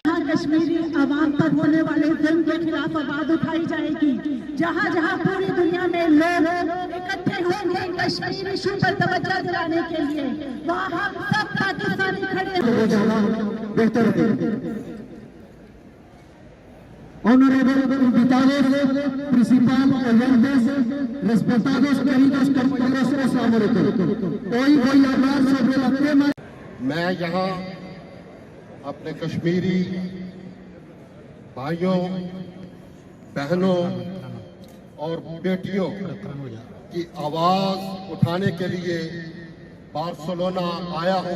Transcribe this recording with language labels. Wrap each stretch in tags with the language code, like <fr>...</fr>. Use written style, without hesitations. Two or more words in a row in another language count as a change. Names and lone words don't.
<hi>कश्मीरी आवाम पर होने वाले जुल्म के खिलाफ आवाज़ उठाई जाएगी। जहाँ जहाँ पूरी दुनिया में लोग इकट्ठे होंगे कश्मीर इशू पर तवज्जो दिलाने के लिए, वहाँ हम सब पाकिस्तानी खड़े बेहतर है।</hi> <es>Honorable invitados, principal oyentes, respetados, queridos compañeros,</es> <ar>السلام عليكم.</ar> <es>Hoy voy a hablar sobre el tema।</es> <hi>मैं यहाँ अपने कश्मीरी भाइयों, बहनों और बेटियों की आवाज उठाने के लिए बार्सिलोना आया हूँ।</hi>